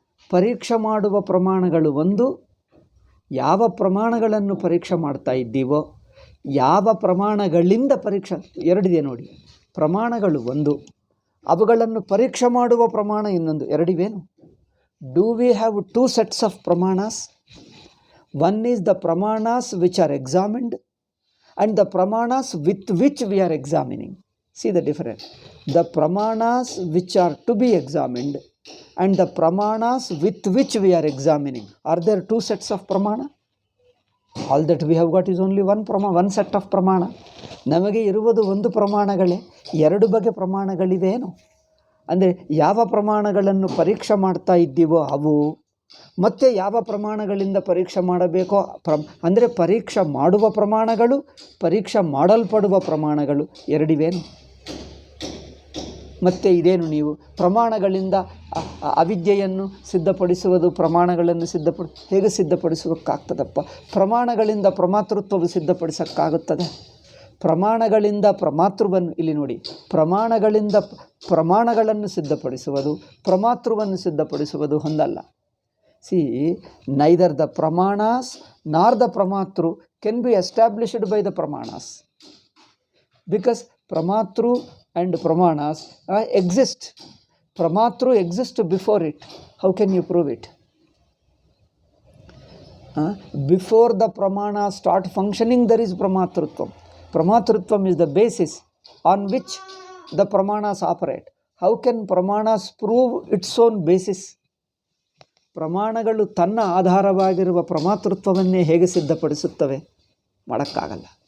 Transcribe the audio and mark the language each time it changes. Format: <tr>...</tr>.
<kn>ಪರೀಕ್ಷೆ ಮಾಡುವ ಪ್ರಮಾಣಗಳು ಒಂದು. ಯಾವ ಪ್ರಮಾಣಗಳನ್ನು ಪರೀಕ್ಷೆ ಮಾಡ್ತಾ ಇದ್ದೀವೋ, ಯಾವ ಪ್ರಮಾಣಗಳಿಂದ ಪರೀಕ್ಷೆ, ಎರಡಿದೆ ನೋಡಿ. ಪ್ರಮಾಣಗಳು ಒಂದು, ಅವುಗಳನ್ನು ಪರೀಕ್ಷೆ ಮಾಡುವ ಪ್ರಮಾಣ ಇನ್ನೊಂದು, ಎರಡಿವೇನು?</kn> <en>Do we have 2 sets of pramanas? One is the pramanas which are examined and the pramanas with which we are examining. See the difference. The pramanas which are to be examined and the pramanas with which we are examining. Are there 2 sets of pramana? All that we have got is only one set of pramana.</en> <kn>ನಮಗೆ ಇರುವುದು ಒಂದು ಪ್ರಮಾಣಗಳೇ, ಎರಡು ಬಗೆ ಪ್ರಮಾಣಗಳಿವೇನು? ಅಂದರೆ ಯಾವ ಪ್ರಮಾಣಗಳನ್ನು ಪರೀಕ್ಷೆ ಮಾಡ್ತಾ ಇದ್ದೀವೋ ಅವು, ಮತ್ತು ಯಾವ ಪ್ರಮಾಣಗಳಿಂದ ಪರೀಕ್ಷೆ ಮಾಡಬೇಕೋ ಅಂದರೆ ಪರೀಕ್ಷೆ ಮಾಡುವ ಪ್ರಮಾಣಗಳು, ಪರೀಕ್ಷೆ ಮಾಡಲ್ಪಡುವ ಪ್ರಮಾಣಗಳು ಎರಡಿವೇನು? ಮತ್ತು ಇದೇನು ನೀವು ಪ್ರಮಾಣಗಳಿಂದ ಅವಿದ್ಯೆಯನ್ನು ಸಿದ್ಧಪಡಿಸುವುದು, ಪ್ರಮಾಣಗಳನ್ನು ಹೇಗೆ ಸಿದ್ಧಪಡಿಸೋಕ್ಕಾಗ್ತದಪ್ಪ? ಪ್ರಮಾಣಗಳಿಂದ ಪ್ರಮಾತೃತ್ವವು ಸಿದ್ಧಪಡಿಸೋಕ್ಕಾಗುತ್ತದೆ? ಪ್ರಮಾಣಗಳಿಂದ ಪ್ರಮಾತೃವನ್ನು ಇಲ್ಲಿ ನೋಡಿ, ಪ್ರಮಾಣಗಳಿಂದ ಪ್ರಮಾಣಗಳನ್ನು ಸಿದ್ಧಪಡಿಸುವುದು, ಪ್ರಮಾತೃವನ್ನು ಸಿದ್ಧಪಡಿಸುವುದು ಹೊಂದಲ್ಲ.</kn> <en>See, neither the pramanas nor the pramatru can be established by the pramanas, because pramatru and pramanas exist. Pramatru exists before it. How can you prove it? Before the pramanas start functioning, there is pramatrutvam. Pramatrutvam is the basis on which the pramanas operate. How can pramanas prove its own basis?</en> <kn>ಪ್ರಮಾಣಗಳು ತನ್ನ ಆಧಾರವಾಗಿರುವ ಪ್ರಮಾತೃತ್ವವನ್ನೇ ಹೇಗೆ ಸಿದ್ಧಪಡಿಸುತ್ತವೆ? ಮಾಡೋಕ್ಕಾಗಲ್ಲ.</kn>